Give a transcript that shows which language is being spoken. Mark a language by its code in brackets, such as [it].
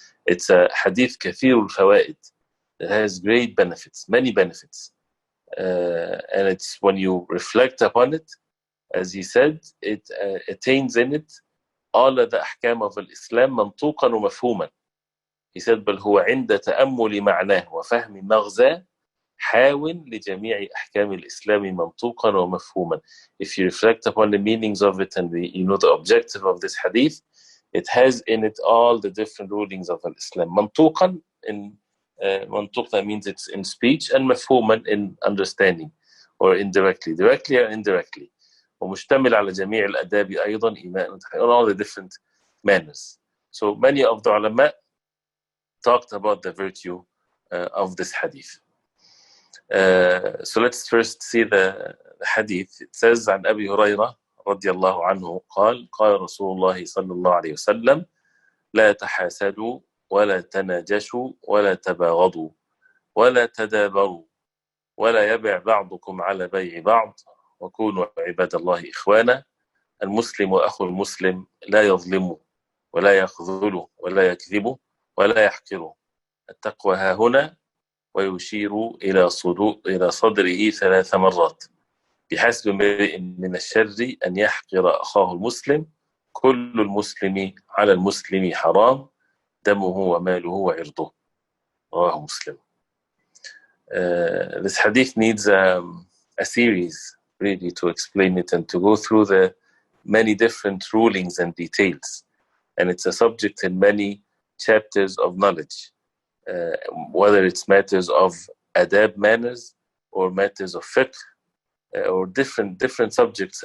[en] It's a hadith kathirul fawaid. It has great benefits, many benefits, and it's when you reflect upon it, as he said, it attains in it all of the أحكام of [ar] الإسلام منطوقا ومفهوما. [en] He said [ar] بل هو عند تأمل معناه وفهم مغزاه حاول لجميع أحكام الإسلام منطوقا ومفهوما. [en] If you reflect upon the meanings of it and you know the objective of this hadith, it has in it all the different rulings of Islam. منطوقا in منطوق, that means it's in speech, and مفهوما in understanding or indirectly, directly or indirectly. [ar] ومشتمل على جميع الآداب أيضا إيمان [en] on all the different manners. So many of the ulama talked about the virtue of this hadith. So let's first see the hadith. It says [ar] عن أبي هريرة رضي الله عنه قال قال رسول الله صلى الله عليه وسلم لا تحاسدوا ولا تناجشوا ولا تباغضوا ولا تدابروا ولا يبع بعضكم على بيع بعض وكونوا عباد الله إخوانا المسلم أخو المسلم لا يظلم ولا يخذل ولا يكذب ولا يحقر التقوى ها هنا ويشير إلى صدره 3 مرات بحسب امرئ من الشر أن يحقر أخاه المسلم كل المسلم على المسلم حرام دمه وماله وعرضه رواه مسلم. [en] This hadith needs a series really to explain it and to go through the many different rulings and details, and it's a subject in many chapters of knowledge, whether it's matters of adab, manners, or matters of fiqh, or different subjects.